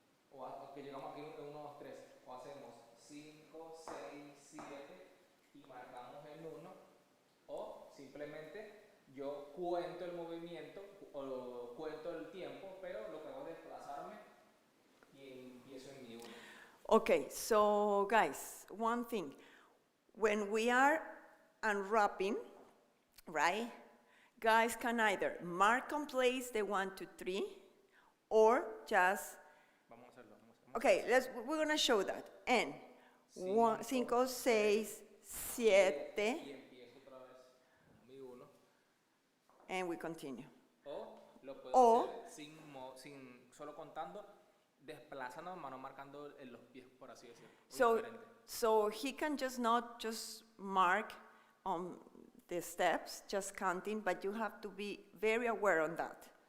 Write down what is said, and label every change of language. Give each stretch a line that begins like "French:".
Spanish: O que llegamos aquí en 1, 2, 3. O hacemos 5, 6, 7 y marcamos el 1. O simplemente yo cuento el movimiento o cuento el tiempo, pero lo que hago es desplazarme y empiezo en mi 1.
English: Okay, so guys, one thing. When we are unwrapping, right, guys can either mark on place the 1, 2, 3, or just,
Spanish: Vamos a hacerlo.
English: okay, we're gonna show that. And 5, 6, 7,
Spanish: Y empiezo otra vez mi 1.
English: and we continue.
Spanish: O lo puedo O- hacer sin solo contando, desplazando, mano marcando en los pies, por así decirlo.
English: So he can just not just mark on the steps, just counting, but you have to be very aware on that.